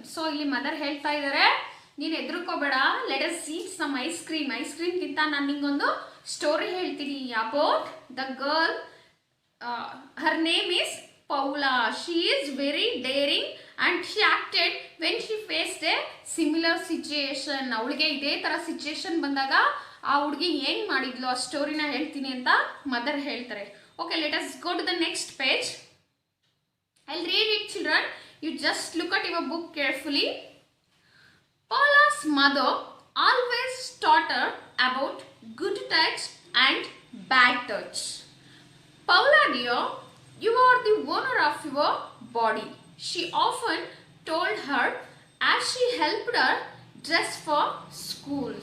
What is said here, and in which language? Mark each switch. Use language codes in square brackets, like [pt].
[en] So [kn] ಇಲ್ಲಿ [en] mother [kn] ಹೇಳ್ತಾ ಇದ್ದಾರೆ, ನೀನು ಹೆದರ್ಕೋಬೇಡ, [en] let us eat some ice cream. [kn] Ice cream ಗಿಂತ ನಾನು ನಿಂಗೊಂದು ಸ್ಟೋರಿ ಹೇಳ್ತೀನಿ [en] about the girl. Her name is Paula. She is very daring and she acted when she faced a similar situation. [kn] ಅವಳಿಗೆ ಇದೇ ತರ ಸಿಚುಯೇಷನ್ ಬಂದಾಗ ಆ ಹುಡುಗಿ ಏನು ಮಾಡಿದ್ಲು ಆ ಸ್ಟೋರಿನ ಹೇಳ್ತೀನಿ ಅಂತ ಮದರ್ ಹೇಳ್ತಾರೆ. [en] Okay, let us go to the next page. I'll read it, children. You just look at your book carefully. Paula's mother always taught her about good touch and bad touch. Paula dear, you are the owner of your body, she often told her as she helped her dress for school.